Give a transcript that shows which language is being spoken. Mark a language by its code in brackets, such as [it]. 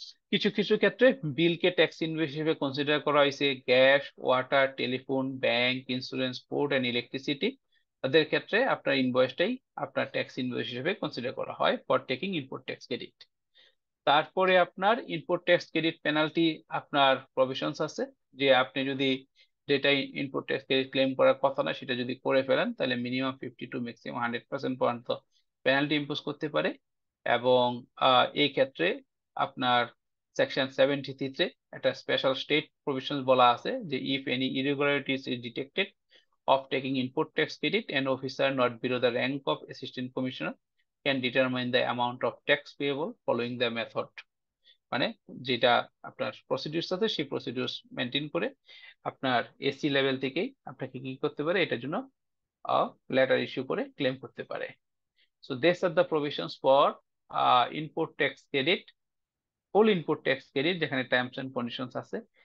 [bn] কিছু কিছু ক্ষেত্রে বিলকে ট্যাক্স ইনভয়েস হিসেবে কনসিডার করা হয়েছে gas, water, telephone, bank, insurance, port and electricity, তাদের ক্ষেত্রে আপনার ইনভয়েসটাই আপনার ট্যাক্স ইনভয়েস হিসেবে কনসিডার করা হয় for taking input tax credit. তারপরে আপনার ইনপুট ট্যাক্স ক্রেডিট পেনাল্টি আপনার প্রভিশনস আছে, যে আপনি যদি যেটা ইনপুট ট্যাক্স ক্রেডিট ক্লেম করার কথা না সেটা যদি করে ফেলেন তাহলে মিনিমাম 50 টু ম্যাক্সিমাম 100% পর্যন্ত পেনাল্টি ইম্পোজ করতে পারে। এবং এই ক্ষেত্রে আপনার সেকশন 73-তে একটা স্পেশাল স্টেট প্রভিশনস বলা আছে যে [en] If any irregularities is detected of taking input tax credit, an officer not below the rank of assistant commissioner can determine the amount of tax payable following the method। [bn] মানে যেটা আপনার procedure আছে সেই procedure maintain করে আপনার AC level থেকেই আপনাকে কি করতে পারে, এটার জন্য লেটার ইস্যু করে ক্লেম করতে পারে। [en] so this are the provisions for input tax credit, full input tax credit, [bn] যেখানে টার্মস এন্ড কন্ডিশনস আছে।